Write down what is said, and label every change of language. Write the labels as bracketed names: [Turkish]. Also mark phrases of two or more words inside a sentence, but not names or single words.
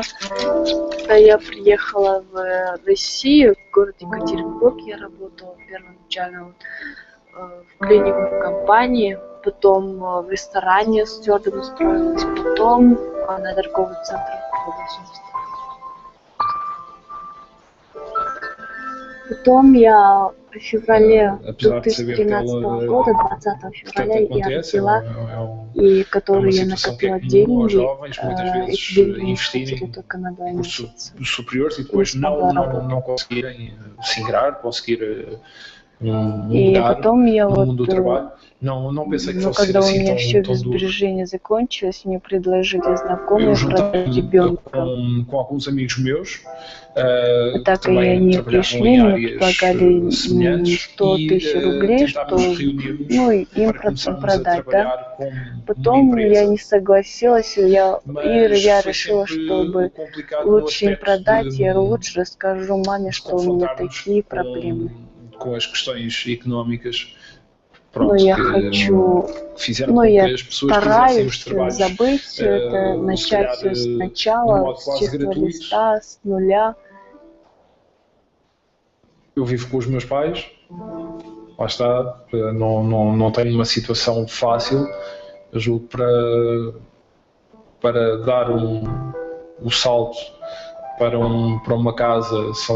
[Russian] Когда я приехала в Россию, в город Екатеринбург, я работала первоначально в клининговой компании, потом в ресторане стюардом устроилась, потом на торговый центр продолжительности. Потом я в феврале 2013 года, 20 февраля, и которые я [Portuguese] situação que é [Russian] накопила [Portuguese] comum aos [Russian] деньги, [Portuguese] jovens, muitas [Russian] эти [Portuguese] vezes [Russian] деньги [Portuguese] investirem [Russian] хватили только на 2 [Portuguese] cursos [Russian] месяца. [Portuguese] superiores e depois não conseguirem se ingrar, conseguir [Russian] И [Portuguese] mudar [Russian] потом я [Portuguese] no [Russian] вот, [Portuguese] mundo do trabalho. Não pensei que [Russian] ну, [Portuguese] fosse ser [Russian] когда у [Portuguese] assim [Russian] меня все [Portuguese] tão duro. [Russian] сбережения закончились, мне предложили [Portuguese] Eu [Russian] знакомые продать [Portuguese] juntei-me [Russian] ребенка. [Portuguese] com alguns amigos meus que [Russian] Так и [Portuguese] também [Russian] они [Portuguese] trabalhavam [Russian] пришли, [Portuguese] em [Russian] мне [Portuguese] áreas [Russian] предлагали [Portuguese] semelhantes [Russian] 100 [Portuguese] e [Russian] тысяч рублей, что, [Portuguese] tentámos reunir-nos [Russian] ну, им [Portuguese] para começarmos a [Russian] продать, да. [Portuguese] trabalhar como uma [Russian] Потом я [Portuguese] empresa. [Russian] не согласилась, я [Portuguese] Mas foi [Russian] решила, [Portuguese] sempre [Russian] чтобы [Portuguese] complicado no [Russian] лучше им [Portuguese] aspecto [Russian] продать, [Portuguese] de [Russian] я лучше расскажу маме, что у меня такие проблемы. [Portuguese] com as questões económicas, [Russian] Но [Portuguese] pronto, [Russian] я [Portuguese] que [Russian] хочу, [Portuguese] fizeram [Russian] ну, [Portuguese] com que [Russian] я [Portuguese] as pessoas fizessem os [Russian] стараюсь [Portuguese] trabalhos [Russian] забыть все это, [Portuguese] se [Russian] начать [Portuguese] calhar [Russian] все [Portuguese] de [Russian] сначала, [Portuguese] modo [Russian] с [Portuguese] quase [Russian] чистого [Portuguese] gratuito. [Russian] листа, с нуля. [Portuguese] Eu vivo com os meus pais, lá está, não tenho uma situação fácil, eu julgo para dar o salto para uma casa